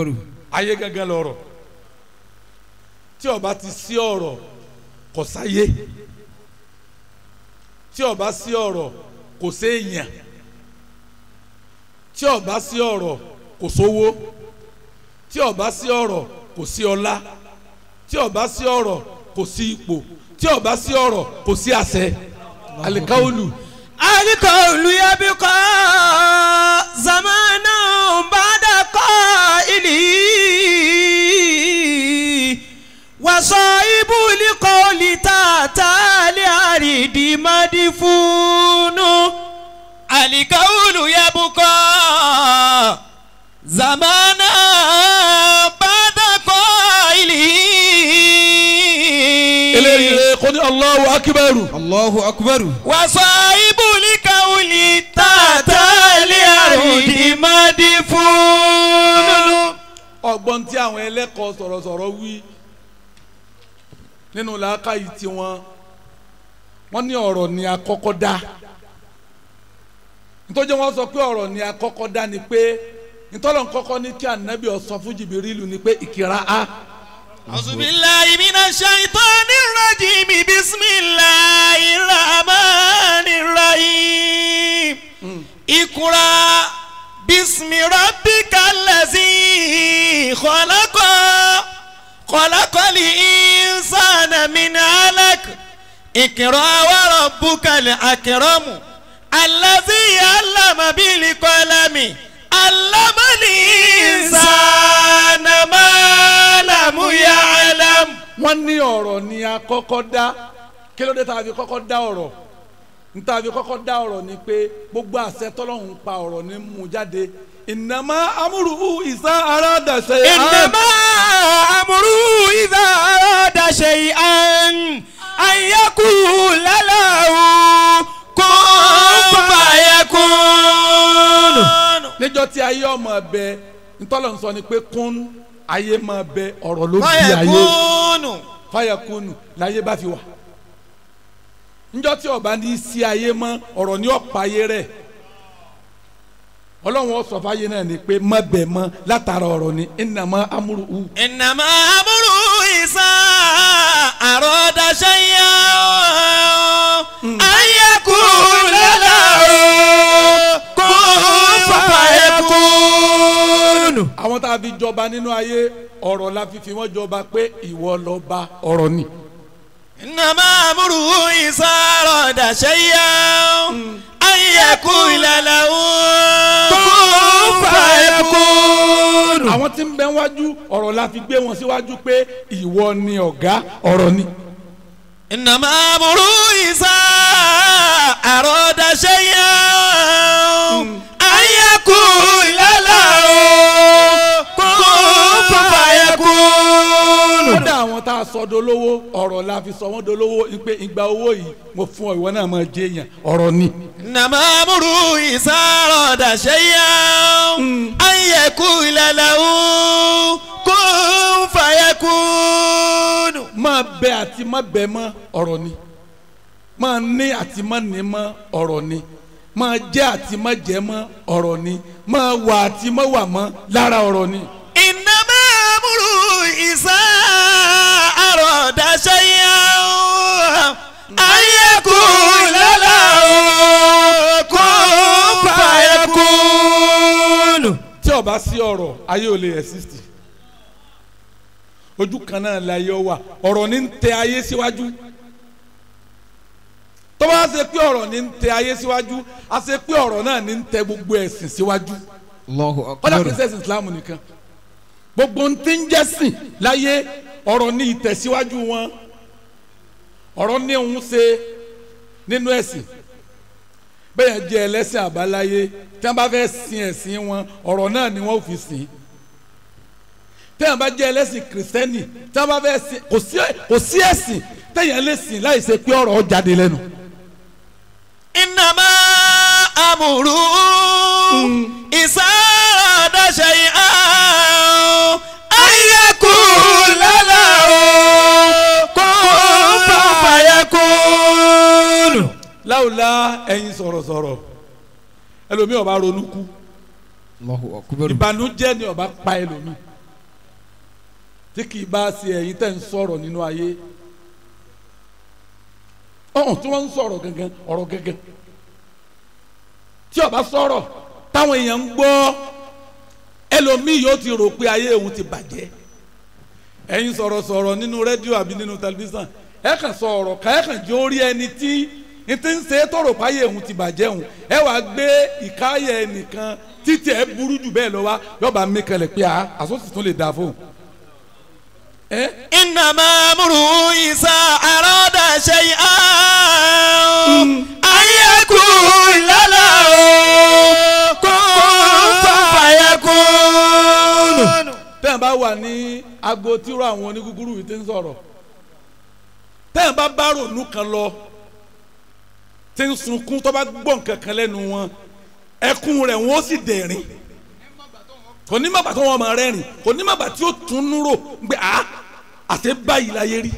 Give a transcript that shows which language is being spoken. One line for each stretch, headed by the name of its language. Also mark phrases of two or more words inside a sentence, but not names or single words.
Yoruba: ayé gangan lọ̀rọ̀ tí ó bá ti sí ọ̀rọ̀ kò sáyé tí ó bá sí ọ̀rọ̀ kò séèyàn tí ó bá sí ọ̀rọ̀ kò sówó tí ó bá sí ọ̀rọ̀ kò sí ọlá tí ó bá sí ọ̀rọ̀ kò sí ipò tí ó bá sí ọ̀rọ̀ kò sí àṣẹ alikawulu.
Arabic: القول يبقى زمانا بعد قائله وصائب القول تحت الأرض مدفون القول يبقى زمانا ní الله أكبر. الله أكبر. وصائب القول تحت الأرض مدفون.
Yoruba: ọgbọ́n tí àwọn ẹlẹ́kọ̀ọ́ sọ̀rọ̀sọ̀rọ̀ wí nínú làákàyè tiwọn wọ́n ní ọ̀rọ̀ ni àkọ́kọ́ dá nítorí wọ́n sọ pé ọ̀rọ̀ ni àkọ́kọ́ dá ni pé nítorí kọ́kọ́ ní kí ànábì ó sọ fún Jìbìrìlù ni pé ìkìrà á.
Arabic: أعوذ بالله من الشيطان الرجيم بسم الله الرحمن الرحيم اقرأ باسم ربك الذي خلق الإنسان من علق اقرأ وربك الأكرم الذي علم بالقلم علم الإنسان ما لم يعلم.
Yoruba: wọ́n ní ọ̀rọ̀ ni àkọ́kọ́ dá kí ló dé tá a fi kọ́kọ́ dá ọ̀rọ̀ n tá a fi kọ́kọ́ dá ọ̀rọ̀ ni pé gbogbo àṣẹ tọ́lọ́hún pa ọ̀rọ̀ ní mú jáde
Arabic: إنما أمره إذا أراد شيئا. إنما أمره إذا أراد شيئا أن يقول له كن فيكون.
Yoruba: níjọ́ tí ayé ọmọ bẹ ntọ́lọ̀ ń sọ ni pé kún ayé máa bẹ ọ̀rọ̀ ló bí ayé fayakunu láyé bá fi wà níjọ́ tí ọba ní sí ayé mọ́ ọ̀rọ̀ ní ọ̀pá ayé rẹ̀ ọlọ́run ó sọ fáyé náà ni pé má bẹ̀ mọ́ látara ọ̀rọ̀ ni
Arabic: إنما أمره. إنما أمره إذا أراد شيئا أن يقول له كن فيكون.
Yoruba: àwọn tá a fi jọba nínú ayé ọ̀rọ̀ la fi wọ́n jọba pé ìwọ lọ́ba ọ̀rọ̀ ni.
Arabic: إنما أمره إذا أراد شيئا أن يقول له كن فيكون.
Yoruba: àwọn tí ń bẹ wájú ọ̀rọ̀ la fi gbé wọn síwájú pé ìwọ ni ọ̀gá ọ̀rọ̀ ni.
Arabic: إنما أمره إذا أراد شيئا أن يقول له كن فيكون.
Yoruba: kódà àwọn tá a sọ dolówó ọ̀rọ̀ la fi sọ wọ́n dolówó pé ìgbà owó yìí mo fún ọ ìwọ náà máa jẹ èèyàn ọ̀rọ̀ ni.
Arabic: إنما أمره إذا أراد شيئا أن يقول له كن فيكون.
Yoruba: máa bẹ àti má bẹ mọ́ ọ̀rọ̀ ni máa ní àti má ní mọ́ ọ̀rọ̀ ni máa jẹ àti má jẹ mọ́ ọ̀rọ̀ ni máa wà àti má wà mọ́ lára ọ̀rọ̀ ni.
Arabic: إنما أمره إذا أراد شيئا أن يقول له كن فيكون.
Yoruba: tí ó bá sí ọ̀rọ̀ ayé ò lè exist ojú kan náà la yọ wà ọ̀rọ̀ ní ń tẹ ayé síwájú tó bá ṣe pé ọ̀rọ̀ ní ń tẹ ayé síwájú a ṣe pé ọ̀rọ̀ náà ní ń tẹ gbogbo ẹ̀sìn síwájú
Arabic: Allahu
Yoruba: kọ́dà
Arabic: akbar.
Yoruba: kìí ṣẹ̀sìn Islam nìkan gbogbo ń tí ń jẹ́sìn láyé ọ̀rọ̀ ní ìtẹ̀síwájú wọn ọ̀rọ̀ ní òun ṣe nínú ẹ̀sìn bẹ́ẹ̀ jẹ́ ẹlẹ́sìn àbáláyé tí wọ́n bá fẹ́ sin ẹ̀sìn wọn ọ̀rọ̀ náà ni wọ́n fi sìn tẹ́yàn bá jẹ́ ẹlẹ́sìn kìrìsìtẹ́nì tí wọ́n bá fẹ́ sìn kò sí ẹ̀sìn tẹ́yàn lè sìn láì ṣe pé ọ̀rọ̀ jáde lẹ́nu.
Arabic: إنما أمره إذا أراد شيئا أن يقول له كن فيكون.
Yoruba: láwùlá ẹ̀yin sọ̀rọ̀sọ̀rọ̀ ẹlòmíì ó bá ronú kú
Arabic: الله أكبر.
Yoruba: ìbànújẹ́ ni ó bá pa ẹlòmíì tí kì í bá ṣe ẹ̀yin tẹ́ ń sọ̀rọ̀ nínú ayé ọ̀hún tí wọ́n ń sọ̀rọ̀ gangan ọ̀rọ̀ gangan tí ó bá sọ̀rọ̀ táwọn èèyàn ń gbọ́ ẹlòmíì yóò ti rò pé ayé òun ti bàjẹ́ ẹ̀yin sọ̀rọ̀sọ̀rọ̀ nínú rédíò àbí nínú tẹlifíṣàn ẹ kàn sọ ọ̀rọ̀ ká ẹ kàn jẹ́ orí ẹni tí n ti ń ṣe tọrọ páyé òun ti bàjẹ́ òun ẹ wàá gbé ìkáyẹ ẹnìkan títí ẹ burú jù bẹ́ẹ̀ lọ wá yọba mi kalẹ̀ pé àsọsì tún lè dà fóun.
Arabic: إنما أمره إذا أراد شيئا أن يقول له كن فيكون.
Yoruba: tẹ́yìn bá wà ní agbo tíró àwọn onígúgúrú yìí ti ń sọ̀rọ̀ tẹ́yìn bá bá ronú kan lọ tí ń sunkún tó bá gbọ́ nǹkan kan lẹ́nu wọn ẹkún rẹ̀ wọ́n sì dẹ̀rín kò ní mọ̀gbà tó wọ́n máa rẹ́rìn kò ní mọ̀gbà tí ó tún núrò gbé àti báyìí láyé rí.